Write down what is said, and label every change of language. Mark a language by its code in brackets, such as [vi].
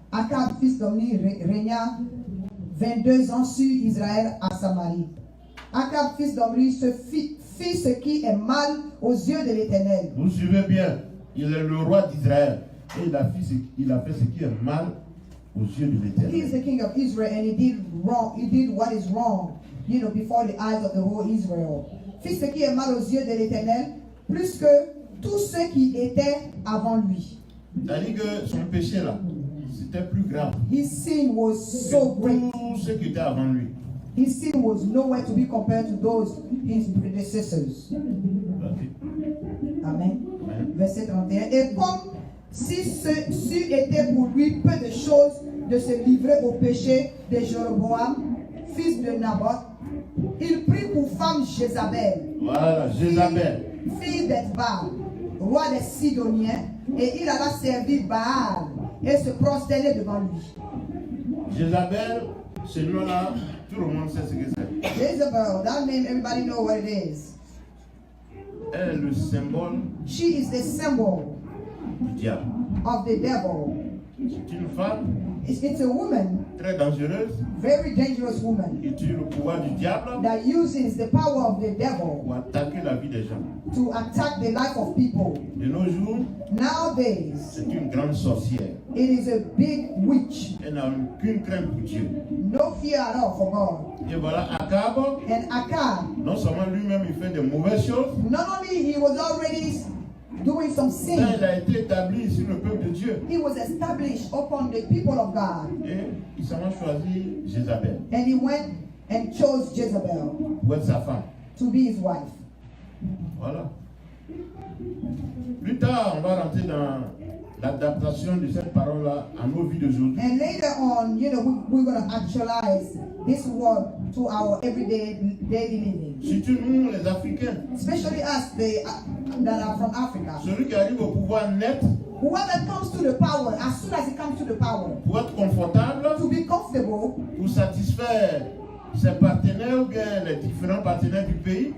[fr] Akab, fils d'Omri, régna 22 ans sur Israël à Samarie. Akab, fils d'Omri, fit ce qui est mal aux yeux de l'Éternel. Vous suivez bien. Il est le roi d'Israël. Et il a fait ce qui est mal aux yeux de [en] He is the king of Israel and he did wrong. He did what is wrong, before the eyes of the whole Israel. [fr] Fit ce qui est mal aux yeux de l'Éternel, plus que tous ceux qui étaient avant lui. C'est-à-dire que son péché là, c'était plus grave [en] His sin was so [fr] que [en] great. [fr] tous ceux qui étaient avant lui. [en] His sin was nowhere to be compared to those his predecessors. Ok. Amen. Amen. [fr] Verset 31. Et comme si c'eût été pour lui peu de choses de se livrer au péché de Jéroboam, fils de Naboth, il prit pour femme Jézabel, Voilà, Jézabel. fille d'Ethbaal, roi des Sidoniens, et il alla servir Baal et se prosterner devant lui. Jézabel, ce nom-là, tout le monde sait ce que c'est. [en] Jezebel, that name everybody know what it is. [fr] Elle est le symbole [en] She is the symbol [fr] du diable. [en] of the devil. [fr] C'est une femme [en] It's a woman, [fr] très dangereuse [en] very dangerous woman, [fr] qui utilise le pouvoir du diable [en] that uses the power of the devil [fr] pour attaquer la vie des gens. [en] to attack the life of people. [fr] De nos jours, [en] Nowadays, [fr] c'est une grande sorcière. [en] it is a big witch. [fr] Elle n'a aucune crainte pour Dieu. [en] No fear at all for God. [fr] Et voilà, Akab, [en] And Akab, [fr] non seulement lui-même il fait de mauvaises choses, [en] not only he was already doing some [fr] mais [en] sin, [fr] il a été établi sur le peuple de Dieu. [en] he was established upon the people of God. [fr] Et il s'en a choisi Jézabel [en] And he went and chose Jezebel [fr] pour être sa femme. [en] to be his wife. [fr] Voilà. Plus tard, on va rentrer dans l'adaptation de cette parole-là à nos vies d'aujourd'hui. [en] And later on, we're going to actualize this word to our everyday daily living. [fr] Surtout nous, les Africains. [en] Especially us that are from Africa. [fr] Celui qui arrive au pouvoir net, [en] Whoever comes to the power, as soon as he comes to the power, [fr] pour être confortable, [en] to be comfortable, [fr] pour satisfaire ses partenaires ou bien les différents partenaires du pays,